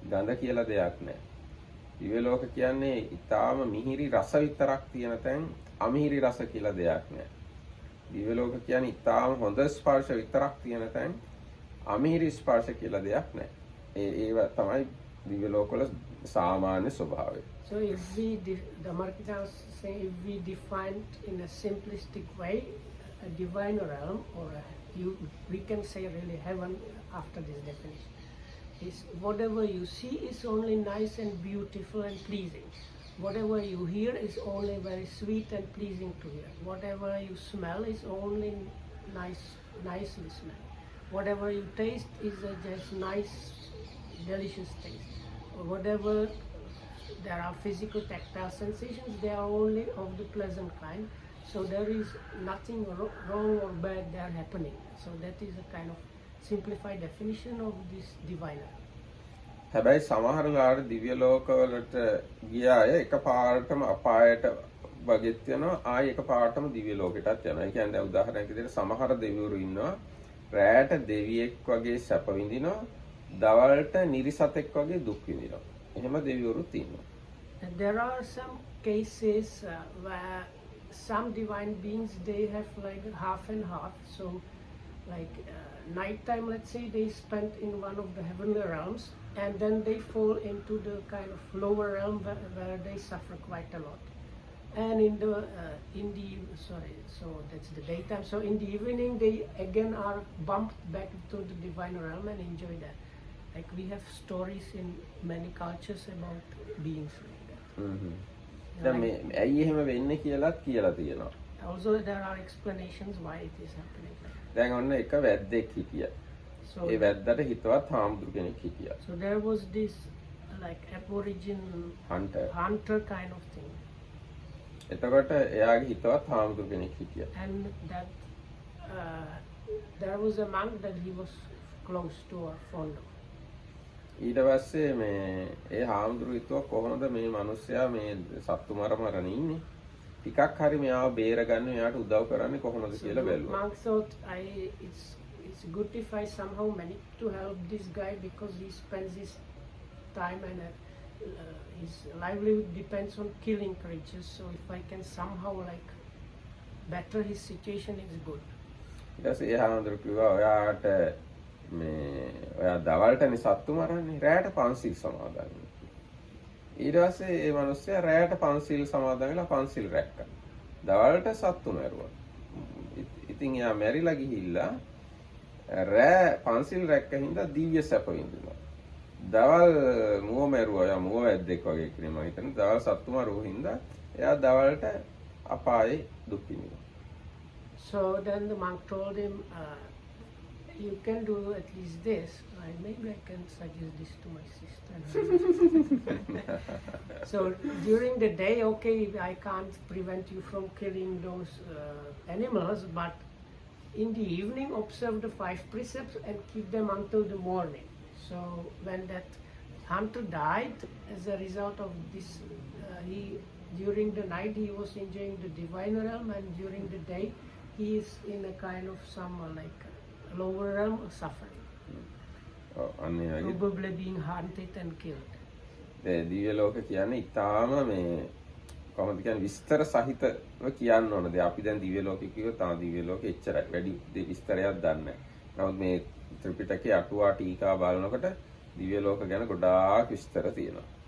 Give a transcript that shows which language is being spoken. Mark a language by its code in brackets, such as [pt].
[si] ගඳ කියලා දෙයක් නැහැ. දිව්‍ය ලෝක කියන්නේ ඊටාම මිහිරි රස විතරක් තියෙන තැන. අමිහිරි රස කියලා දෙයක් නැහැ. දිව්‍ය ලෝක කියන්නේ ඊටාම හොඳ ස්පර්ශ විතරක් තියෙන තැන. අමිහිරි ස්පර්ශ කියලා දෙයක් නැහැ. ඒව තමයි දිව්‍ය ලෝකවල සාමාන්‍ය ස්වභාවය. [en] So if we, the Marketers say, if we define in a simplistic way, a divine realm, or we can say really heaven after this definition, is whatever you see is only nice and beautiful and pleasing. Whatever you hear is only very sweet and pleasing to hear. Whatever you smell is only nicely smell. whatever you taste is just nice, delicious taste. Or whatever there are physical tactile sensations, they are only of the pleasant kind. So there is nothing wrong or bad there happening. So that is a kind of simplified definition of this diviner. [si] හැබැයි සමහර ලාට දිව්‍ය ලෝකවලට ගිය අය එකපාරටම අපායට වගෙත් යනවා ආයෙ එකපාරටම දිව්‍ය ලෝකෙටත් යනවා. ඒ කියන්නේ උදාහරණයක් විදිහට සමහර දෙවිවරු ඉන්නවා රැයට දෙවියෙක් වගේ සැප විඳිනවා දවල්ට නිරිසතෙක් වගේ දුක් විඳිනවා. එහෙම දෙවිවරුත් ඉන්නවා. [en] And there are some cases where some divine beings, they have like half and half. So like nighttime, let's say, they spend in one of the heavenly realms, and then they fall into the kind of lower realm where they suffer quite a lot. And so that's the daytime. So in the evening, they again are bumped back to the divine realm and enjoy that. Like we have stories in many cultures about beings like that. [si] දැන් මේ ඇයි එහෙම වෙන්නේ කියලාත් කියලා තියෙනවා. [en] Also there are explanations why it is happening. [si] දැන් ඔන්න එක වැද්දෙක් හිටියා. ඒ වැද්දට හිතවත් හාමුදුරු කෙනෙක් හිටියා. [en] So there was this like aborigine hunter kind of thing. [si] එතකොට එයාගේ හිතවත් හාමුදුරු කෙනෙක් හිටියා. [en] And that there was a monk that he was close to or fond of. [si] ඊට පස්සේ මේ ඒ හාමුදුරු හිතුවා කොහොමද මේ මිනිස්සයා මේ සත්තු මරමරන ඉන්නේ ටිකක් හරි මෙයාව බේරගන්න මෙයාට උදව් කරන්නේ කොහොමද කියලා බැලුවා. [en] Monk thought it's good if I somehow manage to help this guy because he spends his time and his livelihood depends on killing creatures. So if I can somehow like better his situation, it's good. [si] ඊට පස්සේ ඒ හාමුදුරු කිව්වා ඔයාට මේ ඔයා දවල්ටනේ සත්තු මරන්නේ රැයට පන්සිල් සමාදන් වෙන්න. ඊට පස්සේ ඒ මිනිස්සයා රැයට පන්සිල් සමාදන් වෙලා පන්සිල් රැක්කා. දවල්ට සත්තු මැරුවා. ඉතින් එයා මැරිලා ගිහිල්ලා රැ පන්සිල් රැක්ක හින්දා දිව්‍ය සැප විඳිනවා. දවල් මුව මැරුවා. එයා මුව වැද්දෙක් වගේ කෙනෙක් මම හිතන්නේ. දවල් සත්තු මරුවා හින්දා එයා දවල්ට අපායේ දුක් විඳිනවා. [en] So then the monk told him, you can do at least this. Maybe I can suggest this to my sister. So during the day, okay, I can't prevent you from killing those animals, but in the evening, observe the 5 precepts and keep them until the morning. So when that hunter died, as a result of this, during the night he was enjoying the divine realm, and during the day he is in a kind of some like lower realm suffering. Probably being hunted and killed. [si] දිව්‍ය ලෝක කියන්නේ ඊටාම මේ කොහොමද කියන්නේ විස්තර සහිතව කියන්න ඕනද අපි දැන් දිව්‍ය ලෝකෙ කිව්වොත් තා දිව්‍ය ලෝකෙ එච්චරයි වැඩි විස්තරයක් දන්නේ නැහැ. නමුත් මේ ත්‍රිපිටකයේ අටුවා ටීකා බලනකොට දිව්‍ය ලෝක ගැන ගොඩාක් විස්තර තියෙනවා.